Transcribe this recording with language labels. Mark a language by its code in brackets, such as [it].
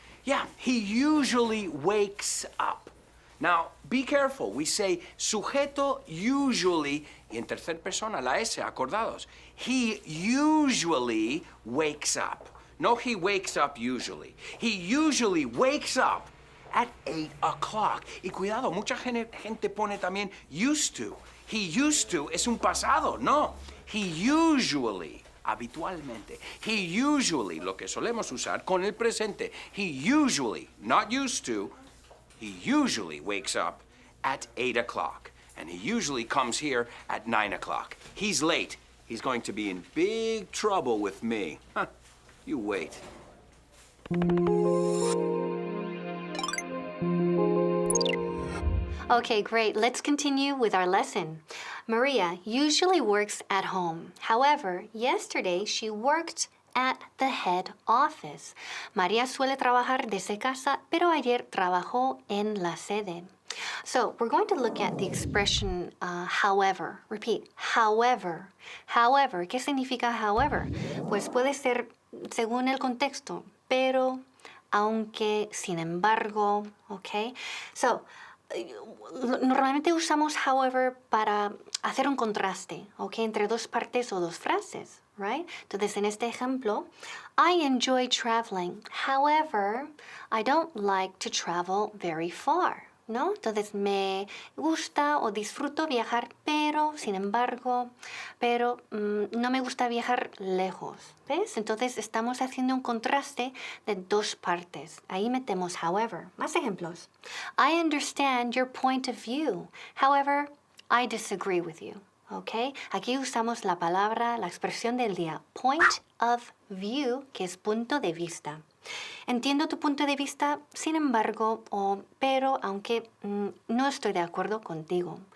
[en] Yeah, he usually wakes up. Now, be careful. We say [es] sujeto usually en tercera persona, la S, acordados. [en] He usually wakes up. No, he wakes up usually. He usually wakes up at 8 o'clock. [es] Y cuidado, mucha gente pone también used to. He used to es un pasado. No, he usually, habitualmente. He usually, lo que solemos usar con el presente. [en] He usually, not used to, he usually wakes up at 8 o'clock. And he usually comes here at 9 o'clock. He's late. He's going to be in big trouble with me. Huh. You wait. Okay, great. Let's continue with our lesson. Maria usually works at home. However, yesterday she worked at the head office. [es] María suele trabajar desde casa, pero ayer trabajó en la sede. [en] So, we're going to look at the expression however. Repeat, however. However, [es] ¿qué significa however? Pues puede ser según el contexto, pero, aunque, sin embargo, okay? So, normalmente usamos however para hacer un contraste, ¿ok? Entre dos partes o dos frases, right? Entonces, en este ejemplo, [en] I enjoy traveling. However, I don't like to travel very far, ¿no? [es] Entonces, me gusta o disfruto viajar, pero, sin embargo, no me gusta viajar lejos, ¿ves? Entonces, estamos haciendo un contraste de dos partes. Ahí metemos however. Más ejemplos. [en] I understand your point of view. However, I disagree with you. ¿ok? [es] Aquí usamos la palabra, la expresión del día, point of view, que es punto de vista. Entiendo tu punto de vista, sin embargo, pero aunque no estoy de acuerdo contigo.